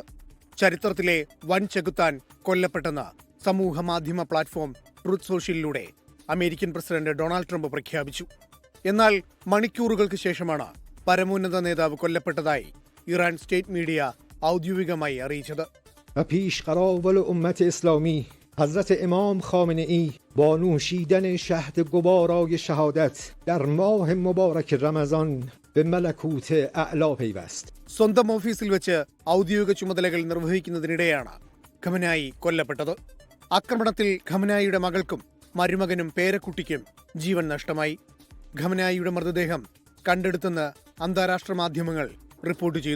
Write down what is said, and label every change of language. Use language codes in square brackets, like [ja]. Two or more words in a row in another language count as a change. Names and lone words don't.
[ml] ചരിത്രത്തിലെ വൻ ചെകുത്താൻ കൊല്ലപ്പെട്ടെന്ന് സമൂഹ മാധ്യമ പ്ലാറ്റ്ഫോം ട്രൂത്ത് സോഷ്യലിലൂടെ അമേരിക്കൻ പ്രസിഡന്റ് ഡൊണാൾഡ് ട്രംപ് പ്രഖ്യാപിച്ചു. എന്നാൽ മണിക്കൂറുകൾക്ക് ശേഷമാണ് പരമോന്നത നേതാവ് കൊല്ലപ്പെട്ടതായി ഇറാൻ സ്റ്റേറ്റ് മീഡിയ ഔദ്യോഗികമായി അറിയിച്ചത്. [fa] حضرت امام خامنه ای با نوشیدن شهد گوارای شهادت در ماه مبارک رمضان به ملکوت اعلا پیوست. [ml] സ്വന്തം ഓഫീസിൽ വെച്ച് ഔദ്യോഗിക ചുമതലകൾ നിർവഹിക്കുന്നതിനിടെയാണ് ഖമനായി കൊല്ലപ്പെട്ടത്. ആക്രമണത്തിൽ ഖമനായിയുടെ മകൾക്കും മരുമകനും പേരക്കുട്ടിക്കും ജീവൻ നഷ്ടമായി. ഖമനായിയുടെ മൃതദേഹം കണ്ടെടുത്തെന്ന് അന്താരാഷ്ട്ര മാധ്യമങ്ങൾ റിപ്പോർട്ട് ചെയ്തു.